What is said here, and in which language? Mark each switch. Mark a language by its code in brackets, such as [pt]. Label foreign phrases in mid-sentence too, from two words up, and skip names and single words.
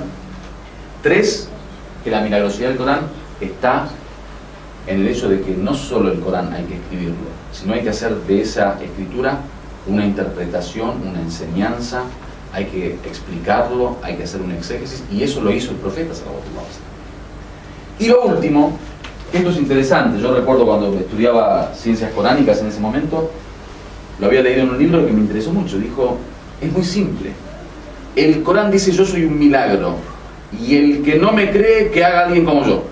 [es] 3, que la milagrosidad del Corán está en el hecho de que no solo el Corán hay que escribirlo, sino hay que hacer de esa escritura una interpretación, una enseñanza, hay que explicarlo, hay que hacer un exégesis, y eso lo hizo el profeta [ar] صلى الله عليه وسلم. [es] Y lo último, esto es interesante, yo recuerdo cuando estudiaba ciencias coránicas en ese momento, lo había leído en un libro que me interesó mucho. Dijo, es muy simple, el Corán dice yo soy un milagro, y el que no me cree que haga alguien como yo.